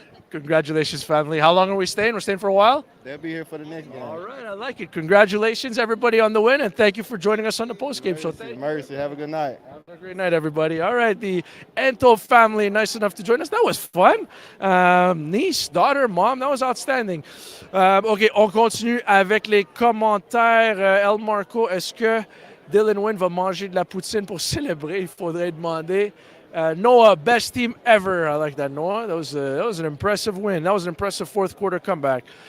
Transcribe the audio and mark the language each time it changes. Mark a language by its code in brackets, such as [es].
[en] Congratulations, family. How long are we staying? We're staying for a while? They'll be here for the next game. All right, I like it. Congratulations, everybody, on the win, and thank you for joining us on the postgame show. Mercy. Have a good night. Have a great night, everybody. All right, the Ento family, nice enough to join us. That was fun. Niece, daughter, mom, that was outstanding. [fr] OK, on continue avec les commentaires. El Marco, est-ce que Dylan Wynn va manger de la poutine pour célébrer? Il faudrait demander. [en] Noah, best team ever. I like that, Noah. That was an impressive win. That was an impressive fourth quarter comeback.